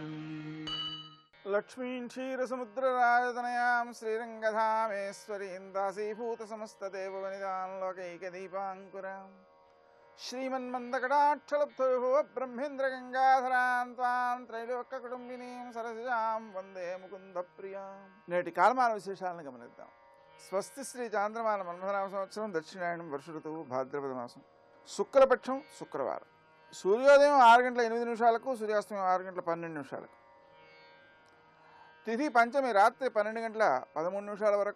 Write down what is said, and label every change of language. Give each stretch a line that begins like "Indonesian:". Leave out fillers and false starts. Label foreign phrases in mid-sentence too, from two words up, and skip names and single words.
Sanskrit: लक्ष्मीं क्षीरसमुद्रराजतनयां श्रीरङ्गधामेश्वरीं दासीभूतसमस्तदेववनितां लोकैकदीपाङ्कुराम् श्रीमन्मन्दकटाक्षलब्धविभुव ब्रह्मेन्द्रगङ्गाधरां त्वां त्रैलोक्यकुटुम्बिनीं सरसिजां వందే ముకుందప్రియాం।
Telugu: నేటి కాలమాన విశేషాలను గమనిద్దాం. స్వస్తి శ్రీ చాంద్రమాన మన్మథనామ సంవత్సరం దక్షిణాయనం వర్ష ఋతువు భాద్రపద మాసం శుక్లపక్షం శుక్రవారం. సూర్యోదయం 6:08 సూర్యాస్తమయం 6:12 తిథి పంచమి రాత్రి 12:13 వరకు.